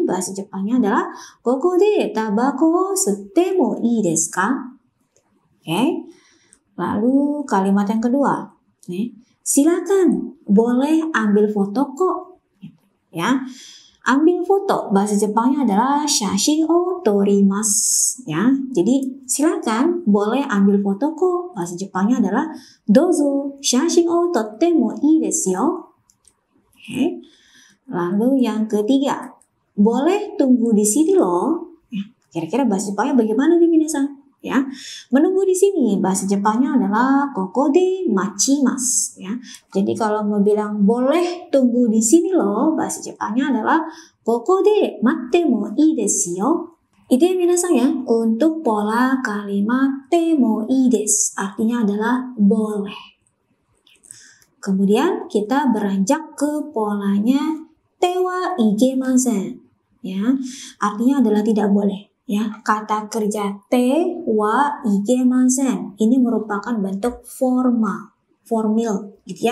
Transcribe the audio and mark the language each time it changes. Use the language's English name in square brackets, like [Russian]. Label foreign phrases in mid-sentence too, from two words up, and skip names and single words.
[Indonesian] Bahasa Jepangnya adalah [Japanese] ここで タバコ 吸っても いいですか? [Indonesian] Oke. Lalu kalimat yang kedua. Silakan, boleh ambil foto kok. Ya. Ambil foto, bahasa Jepangnya adalah [Japanese] 写真を撮ります, [Indonesian] ya. Jadi silakan, boleh ambil foto kok. Bahasa Jepangnya adalah [Japanese] どうぞ 写真を 撮っても いいですよ. [Indonesian] Oke. Lalu yang ketiga, boleh tunggu di sini loh. Ya, kira-kira bahasa Jepangnya bagaimana nih minasan? Ya, menunggu di sini bahasa Jepangnya adalah [Japanese] ここで待ちます, [Indonesian] ya. Jadi kalau mau bilang boleh tunggu di sini loh, bahasa Jepangnya adalah [Japanese] ここで 待っても いいですよ. [Indonesian] Itu ya minasan ya, untuk pola kalimat [Japanese] てもいいです [Indonesian] artinya adalah boleh. Kemudian kita beranjak ke polanya [Japanese] てはいけません, [Indonesian] ya. Artinya adalah tidak boleh. Ya, kata kerja [Japanese] てはいけません [Indonesian] ini merupakan bentuk formal, gitu ya.